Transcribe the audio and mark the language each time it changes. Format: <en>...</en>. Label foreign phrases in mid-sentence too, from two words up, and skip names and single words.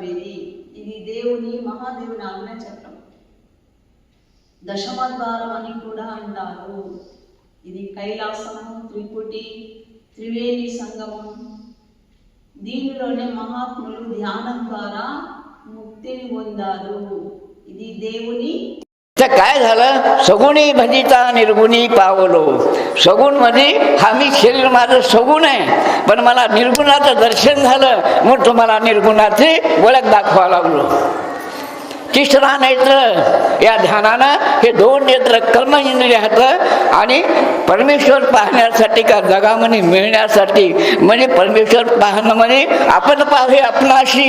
<te>ఇది దేవుని మహాదేవుని ఆజ్ఞాచక్రం. దశమద్వారం అని కూడా అంటారు. ఇది కైలాసము, త్రిపుటి, త్రివేణి సంగమం. దీనిలోనే మహాత్ములు ధ్యానం ద్వారా ముక్తిని పొందారు. ఇది దేవుని.</te> <mr>काय झालं, सगुणी भजिता निर्गुणी पावलो. सगुण मध्ये हा मी शरीर माझं सगुण आहे, पण मला निर्गुणाचं दर्शन झालं, मग तुम्हाला निर्गुणाची ओळख दाखवा लागलो. तिसरा नेत्र या ध्यानानं हे दोन नेत्र कर्म इंद्रियात आणि परमेश्वर पाहण्यासाठी का जगामध्ये मिळण्यासाठी, म्हणजे परमेश्वर पाहणं म्हणजे आपण पाहे आपणाशी.</mr>